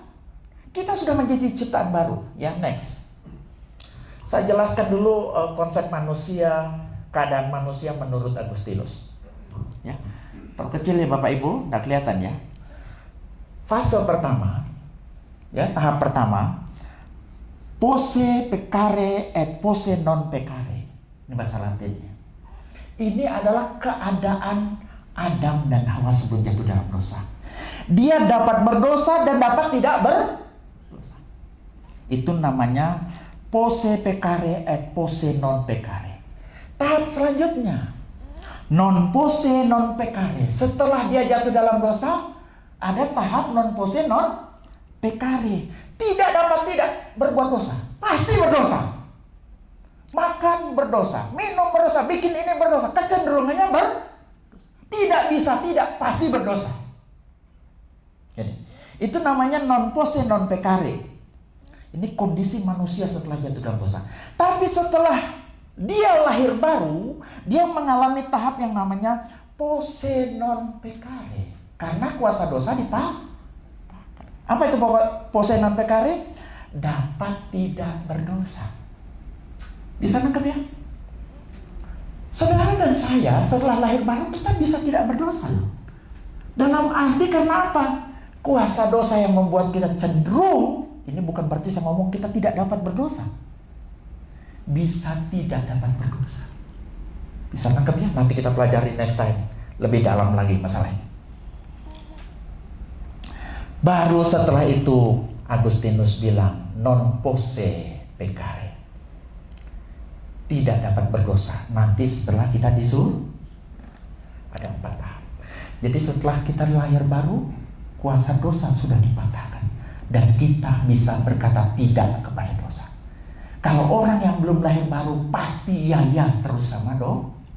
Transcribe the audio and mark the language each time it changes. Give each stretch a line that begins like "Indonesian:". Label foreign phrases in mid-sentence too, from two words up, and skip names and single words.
Indonesian: Kita sudah menjadi ciptaan baru. Ya, next. Saya jelaskan dulu konsep manusia, keadaan manusia menurut Agustinus. Ya, terkecil ya Bapak Ibu, nggak kelihatan ya. Fase pertama, ya tahap pertama,
Latin: posse peccare et posse non peccare.
Indonesian: Ini bahasa Latinnya. Ini adalah keadaan Adam dan Hawa sebelum jatuh dalam dosa. Dia dapat berdosa dan dapat tidak berdosa. Itu namanya
Latin: posse peccare et posse non peccare.
Indonesian: Tahap selanjutnya,
Latin: non posse non peccare.
Indonesian: Setelah dia jatuh dalam dosa, ada tahap
Latin: non posse non peccare.
Indonesian: Tidak dapat tidak berbuat dosa, pasti berdosa. Makan berdosa, minum berdosa, bikin ini berdosa, kecenderungannya berdosa. Tidak bisa tidak, pasti berdosa. Jadi, itu namanya
Latin: non posse non peccare.
Indonesian: Ini kondisi manusia setelah jatuh dalam dosa. Tapi setelah dia lahir baru, dia mengalami tahap yang namanya
Latin: posse non peccare.
Indonesian: Karena kuasa dosa dipatahkan. Apa itu
Latin: posse non peccare?
Indonesian: Dapat tidak berdosa. Bisa nangkep ya? Saudara dan saya setelah lahir baru kita bisa tidak berdosa loh. Dalam arti karena apa? Kuasa dosa yang membuat kita cenderung. Ini bukan berarti saya ngomong kita tidak dapat berdosa. Bisa tidak dapat berdosa. Bisa nangkep ya? Nanti kita pelajari
English: next time.
Indonesian: Lebih dalam lagi masalahnya. Baru setelah itu Agustinus bilang
Latin: non posse peccare.
Indonesian: Tidak dapat berdosa. Nanti setelah kita disuruh ada 4 tahap. Jadi setelah kita lahir baru, kuasa dosa sudah dipatahkan. Dan kita bisa berkata tidak kepada dosa. Kalau orang yang belum lahir baru pasti ya terus sama dosa.